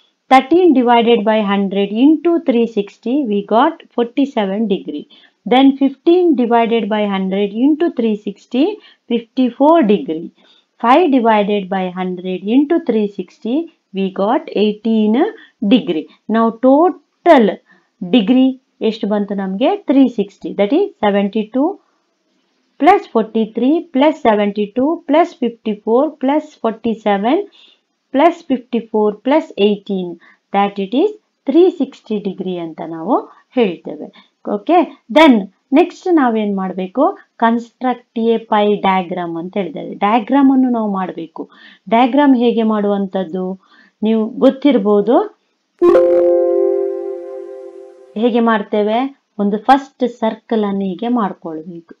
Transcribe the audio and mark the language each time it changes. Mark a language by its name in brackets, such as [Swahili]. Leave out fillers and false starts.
[English] 13 divided by 100 into 360 we got 47 degree. Then 15 divided by 100 into 360 54 degree. 5 divided by 100 into 360 we got 18 degree. Now total degree [Kannada] ಎಷ್ಟು ಬಂತು ನಮಗೆ? [English] 360. That is 72 plus 43 plus 72 plus 54 plus 47 plus 54 plus 18, that it is 360 degree [Kannada] ಅಂತ ನಾವು ಹೇಳ್ತೇವೆ. [English] Okay. [Kannada] Then next ನಾವೇನ್ ಮಾಡಬೇಕು, [English] construct a pie diagram [Kannada] ಅಂತ ಹೇಳಿದ್ದಾರೆ. ಡಯಾಗ್ರಾಮ್ ಅನ್ನು ನಾವು ಮಾಡಬೇಕು. ಡಯಾಗ್ರಾಮ್ ಹೇಗೆ ಮಾಡುವಂಥದ್ದು ನೀವು ಗೊತ್ತಿರ್ಬೋದು. ಹೇಗೆ ಮಾಡ್ತೇವೆ, ಒಂದು ಫಸ್ಟ್ ಸರ್ಕಲ್ ಅನ್ನು ಹೀಗೆ ಮಾಡ್ಕೊಳ್ಬೇಕು.